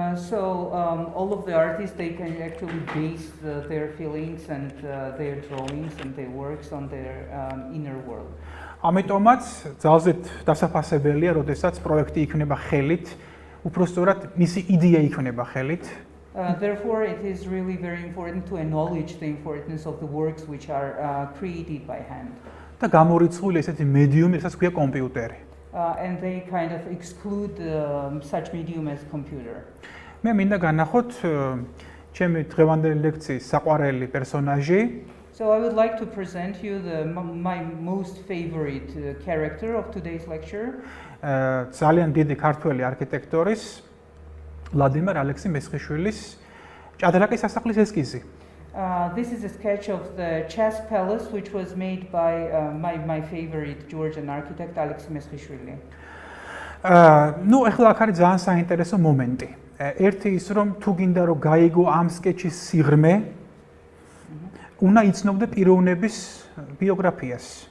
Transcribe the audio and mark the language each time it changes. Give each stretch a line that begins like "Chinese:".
English: So all of the artists they can actually base their feelings and their drawings and their works on their inner world.
Georgian: ამიტომაც ძალზედ დასაფასებელია, როდესაც პროექტი იქნება ხელით, უпростоრად მისი იდეა იქნება ხელით.
English: Therefore, it is really very important to acknowledge the importance of the works which are created by hand.
Georgian: და გამორიცხული ესეთი მედიუმი, რასაც ქვია კომპიუტერი.
English: And they kind of exclude such medium as computer.
Georgian: მე მინდა განახოთ ჩემი დღევანდელი ლექციის საყვარელი პერსონაჟი.
English: So I would like to present you my most favorite character of today's lecture.
Georgian: ძალიან დიდი ქართველი არქიტექტორის ვლადიმერ ალექსი მესხიშვილის ჭადრაკის სასახლის ესკიზი.
English: This is a sketch of the chess palace which was made by my favorite Georgian architect Alexandre Chubinidze.
Georgian: ნუ ახლა აქ არის ძალიან საინტერესო მომენტი. ერთი ის რომ თუ გინდა რომ გაიგო ამ სკეჩის სიღრმე, უნდა იცნობდე პიროვნების ბიოგრაფიას.